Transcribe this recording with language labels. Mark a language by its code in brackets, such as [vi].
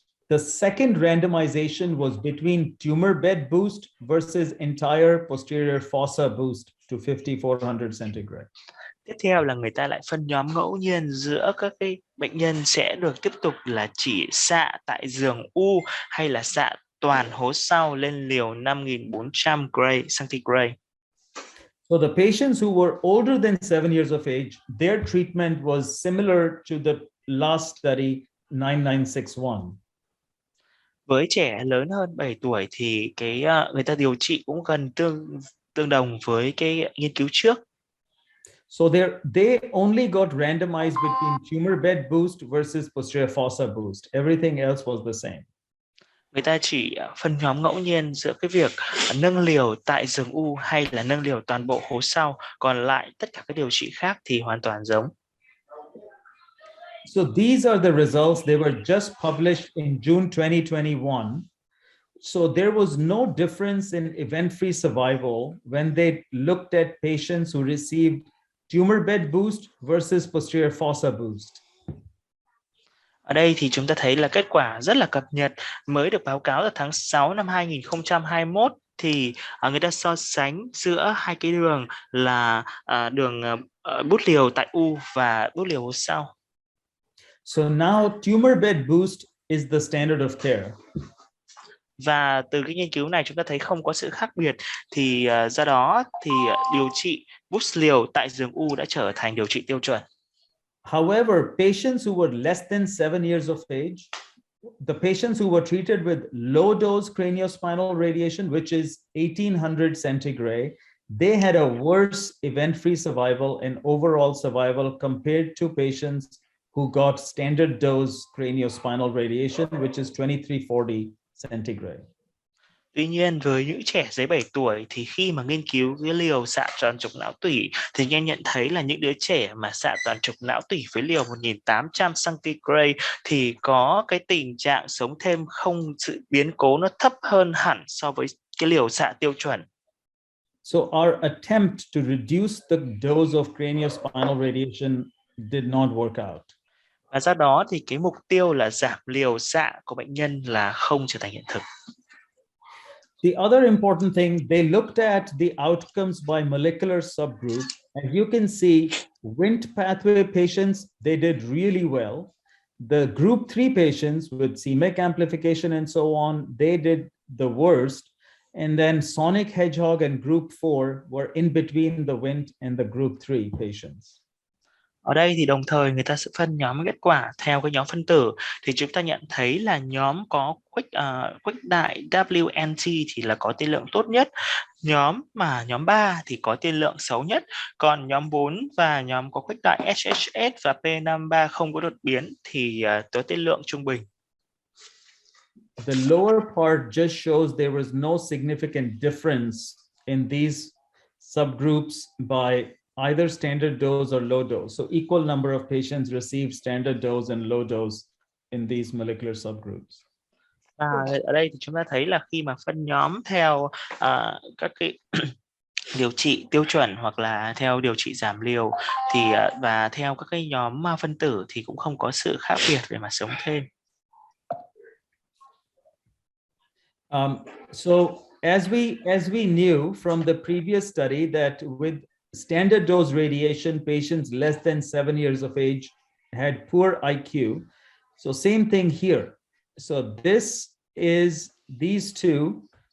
[en] The second randomization was between tumor bed boost versus entire posterior fossa boost to 5400 centigrade. [vi] Tiếp theo là người ta lại phân nhóm ngẫu nhiên giữa các cái bệnh nhân sẽ được tiếp tục là chỉ xạ tại giường u hay là xạ toàn hố sau lên liều 5.400 centigrade. [en] So the patients who were older than 7 years of age, their treatment was similar to the last study 9961. [vi] Với trẻ lớn hơn 7 tuổi thì người ta điều trị cũng gần tương đồng với cái nghiên cứu trước. [en] So they only got randomized between tumor bed boost versus posterior fossa boost. Everything else was the same. [vi] Người ta chỉ phân nhóm ngẫu nhiên giữa cái việc nâng liều tại giường u hay là nâng liều toàn bộ hố sau, còn lại tất cả các điều trị khác thì hoàn toàn giống. [en] So these are the results. They were just published in June 2021. So there was no difference in event-free survival when they looked at patients who received tumor bed boost versus posterior fossa boost. [vi] Ở đây thì chúng ta thấy là kết quả rất là cập nhật mới được báo cáo vào tháng 6 năm 2021 thì người ta so sánh giữa hai cái đường là đường bút liều tại u và bút liều hố sau. [en] So now tumor bed boost is the standard of care. [vi] Và từ cái nghiên cứu này chúng ta thấy không có sự khác biệt, thì do đó thì điều trị boost liều tại giường u đã trở thành điều trị tiêu chuẩn. [en] However, patients who were less than 7 years of age, the patients who were treated with low dose craniospinal radiation, which is 1800 centigrade, they had a worse event-free survival and overall survival compared to patients who got standard dose craniospinal radiation, which is 2340 centigrade. [vi] Tuy nhiên với những trẻ dưới 7 tuổi thì khi mà nghiên cứu cái liều xạ toàn trục não tủy thì anh em nhận thấy là những đứa trẻ mà xạ toàn trục não tủy với liều 1800 centigrade thì có cái tình trạng sống thêm không, sự biến cố nó thấp hơn hẳn so với cái liều xạ tiêu chuẩn. [en] So our attempt to reduce the dose of craniospinal radiation did not work out. [vi] Và do đó thì cái mục tiêu là giảm liều xạ của bệnh nhân là không trở thành hiện thực. [en] The other important thing, they looked at the outcomes by molecular subgroup. As you can see, Wnt pathway patients, they did really well. The group 3 patients with c-Myc amplification and so on, they did the worst. And then sonic hedgehog and group 4 were in between the Wnt and the group 3 patients. [vi] Ở đây thì đồng thời người ta sẽ phân nhóm kết quả theo cái nhóm phân tử, thì chúng ta nhận thấy là nhóm có khuếch đại WNT thì là có tiên lượng tốt nhất, nhóm 3 thì có tiên lượng xấu nhất, còn nhóm 4 và nhóm có khuếch đại SHS và P53 không có đột biến thì có tiên lượng trung bình. [en] The lower part just shows there was no significant difference in these subgroups by either standard dose or low dose. So equal number of patients received standard dose and low dose in these molecular subgroups. [vi] Ở đây thì chúng ta thấy là khi mà phân nhóm theo các cái điều trị tiêu chuẩn hoặc là theo điều trị giảm liều thì và theo các cái nhóm phân tử thì cũng không có sự khác biệt về mặt sống thêm. [en] So as we knew from the previous study that with standard dose radiation, patients less than 7 years of age had poor IQ. So same thing here. So this is these two.